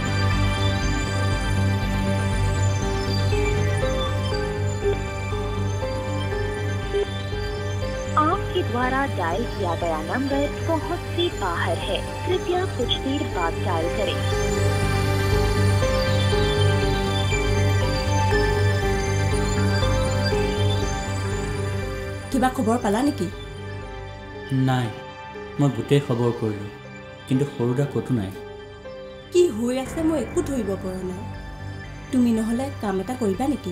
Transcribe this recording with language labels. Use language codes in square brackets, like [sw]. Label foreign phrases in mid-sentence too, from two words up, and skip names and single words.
[hi] आपके द्वारा डायल किया गया नंबर बहुत से बाहर है, कृपया कुछ देर बाद डायल करें। [as] কিবা খবৰ পালা নেকি? নাই, মই গোটেই খবৰ কৰিলোঁ, কিন্তু সৰুদা ক'তো নাই। কি হৈ আছে মই একো ধৰিব পৰা নাই। তুমি নহ'লে কাম এটা কৰিবা নেকি?